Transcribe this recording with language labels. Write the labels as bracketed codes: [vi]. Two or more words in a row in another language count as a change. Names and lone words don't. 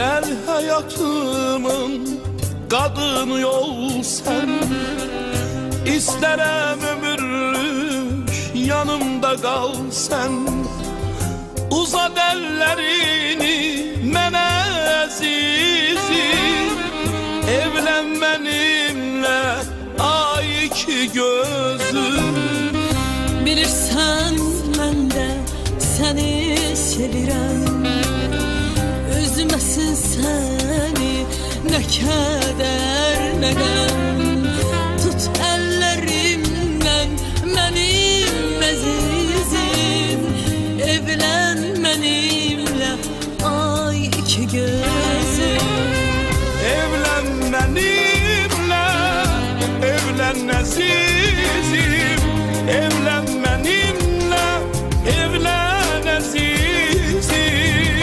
[tr] hayatımın kadını ol sen. İsterem ömürlük yanımda kal sen. [az] Uzat ellerini mənə əzizim, [tr] evlen benimle [az] ay iki gözüm. Bilirsən mən də səni sevirəm, üzməsin səni nə kədər nə qəm. Tut əllərimdən mənim əzizim, [tr] evlen benimle ay iki gözüm. Evlen benimle, evlen azizim, evlen benimle, evlen azizim.